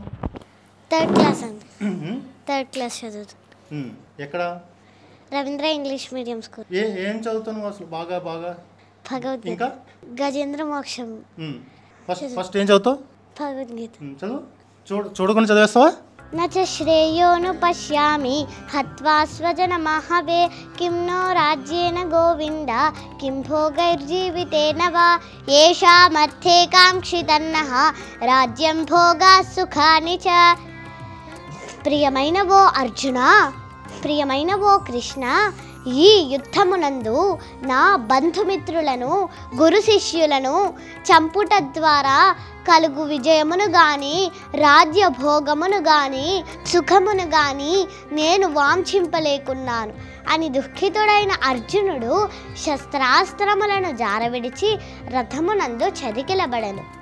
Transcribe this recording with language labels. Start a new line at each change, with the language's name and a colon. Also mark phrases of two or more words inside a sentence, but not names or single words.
Telugu: 3rd క్లాస్ అండి. 3rd క్లాస్ చదువుతాను. ఎక్కడ? రవీంద్ర ఇంగ్లీష్ మీడియం స్కూల్. ఏం చదువుతున్నావు అసలు? బాగా భగవద్గీత. ఇంకా గజేంద్ర మోక్షం. ఫస్ట్ ఏం చదువుతావు? భగవద్గీత. చదువు. చూడకుండా చదివేస్తావా?
Sanskrit: न च श्रेयोऽनुपश्यामि हत्वा स्वजनमहवे किं नो राज्येन गोविन्द किं भोगैर्जीवितेन वा येषामर्थे काङ्क्षितन्नः राज्यं भोगाः सुखानि च।
Telugu: ప్రియమైన ఓ అర్జున, ప్రియమైన ఓ కృష్ణ, ఈ యుద్ధమునందు నా బంధుమిత్రులను గురు శిష్యులను చంపుట ద్వారా కలుగు విజయమును గాని రాజ్య భోగమును గాని సుఖమును గాని నేను వాంఛింపలేకున్నాను అని దుఃఖితుడైన అర్జునుడు శస్త్రాస్త్రములను జారవిడిచి రథమునందు చతికిలబడెను.